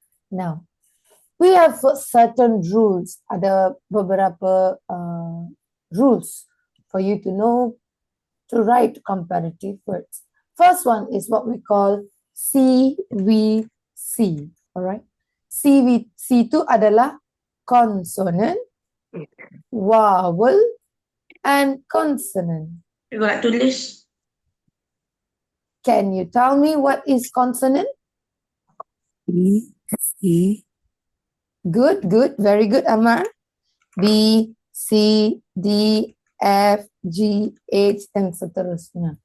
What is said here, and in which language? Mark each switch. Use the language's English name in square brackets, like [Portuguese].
[English] Now, we have certain rules. [Indonesian] Ada beberapa [English] rules for you to know to write comparative words. First one is what we call CVC. Alright. CVC [Indonesian] itu adalah [English] consonant, vowel, and consonant. [Indonesian] Juga tulis. [English] Can you tell me what is consonant? E, C, Good, good, very good, Amar. B, C, D, F, G, H, and [Indonesian] seterusnya.